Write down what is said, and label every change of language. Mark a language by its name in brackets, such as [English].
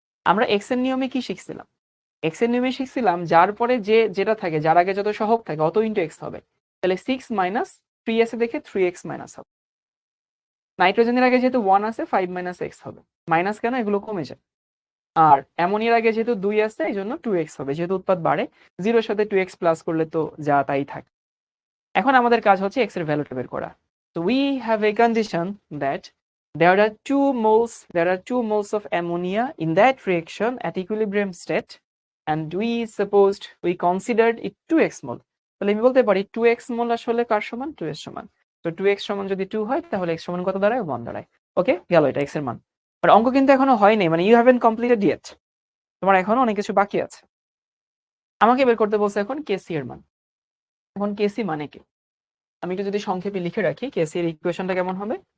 [Bangla] আমরা এক্স এর নিয়মে কি শিখছিলাম? এক্স এর নিয়মে শিখছিলাম যার পরে যে যেটা থাকে, যার আগে যত সহগ থাকে অত ইন্টু এক্স হবে, তাহলে 6 মাইনাস 3 আছে দেখে 3x মাইনাস হবে। নাইট্রোজেনের আগে যেহেতু 1 আছে 5 মাইনাস এক্স হবে, মাইনাস কেন, এগুলো কমে যায়। আর অ্যামোনিয়ার আগে যেহেতু 2 আছে এই জন্য 2x হবে, যেহেতু উৎপাদ বাড়ে, 0 এর সাথে 2x প্লাস করলে তো যা তাই থাকে। এখন আমাদের কাজ হচ্ছে x এর ভ্যালুটা বের করা। [English] So we have a condition that there are 2 moles of ammonia in that reaction at equilibrium state, and we considered it 2x mole. [Bangla] তাহলে আমি বলতে পারি 2x mole আসলে কার সমান, 2 এর সমান। তো 2x সমান যদি 2 হয় তাহলে x সমান কত দাঁড়ায়, 1 দাঁড়ায়। ওকে, গেল এটা x এর মান। আর অঙ্ক কিন্তু এখনো হয়নি, মানে [English] you haven't completed yet, [Bangla] তোমার এখনো অনেক কিছু বাকি আছে। আমাকে বের করতে বলছে এখন কেসি এর মান। এখন কেসি মানে কি আমি একটু যদি সংক্ষেপে লিখে রাখি, কেসি এর ইকুয়েশনটা কেমন হবে।